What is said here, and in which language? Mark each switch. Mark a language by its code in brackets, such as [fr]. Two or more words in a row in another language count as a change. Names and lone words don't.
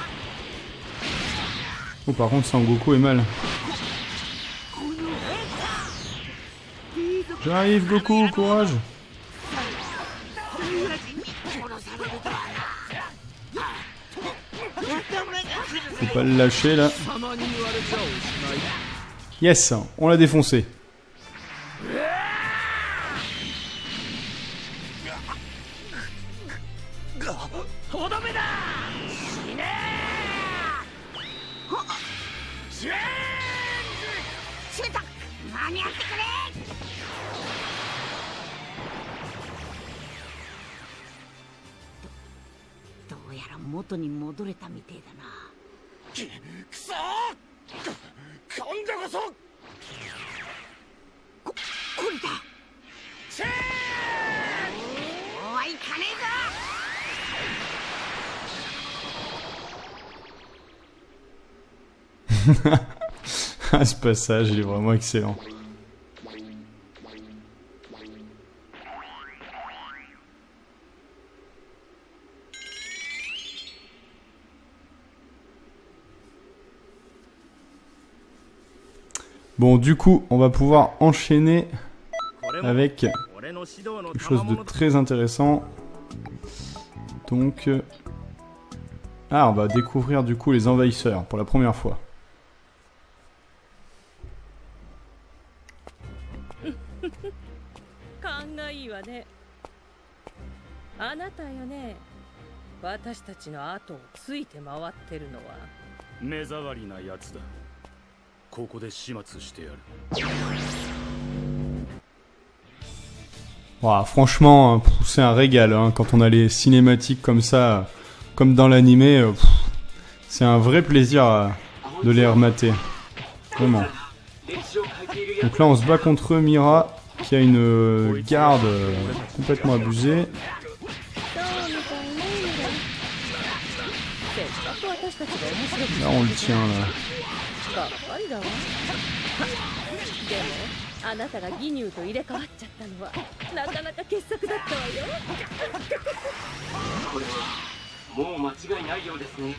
[fr] Oh, par contre, Sangoku est mal. J'arrive, Goku, courage. Faut pas le lâcher là. [ja] 貴様に言われちゃおしまい [fr] Yes, on l'a défoncé. [ja] とどめだ。死ねー。シュート間に合ってくれ。どうやら元に戻れたみてえだな。くそー今度こそこれだ。チェーそうはいかねえぞ。 [fr] Ah, ce passage, il est vraiment excellent. Bon, du coup, on va pouvoir enchaîner avec quelque chose de très intéressant. Donc... Ah, on va découvrir du coup les envahisseurs pour la première fois. [ja] 勘がいいわね。あなたよね。私たちの後をついて回ってるのは。目障りなやつだ。ここで始末してやる。 [fr] Ouah, franchement, c'est un régal hein, quand on a les cinématiques comme ça, comme dans l'animé. C'est un vrai plaisir de les remater. Vraiment. Donc là, on se bat contre Mira qui a une garde complètement abusée. [ja] どうみたいね。せっかく私たちが面白く [fr] Là, on le tient là. [ja] ばっかりだわ。でもあなたがギニューと入れ替わっちゃったのはなかなか傑作だったわよ。これはもう間違いないようですね。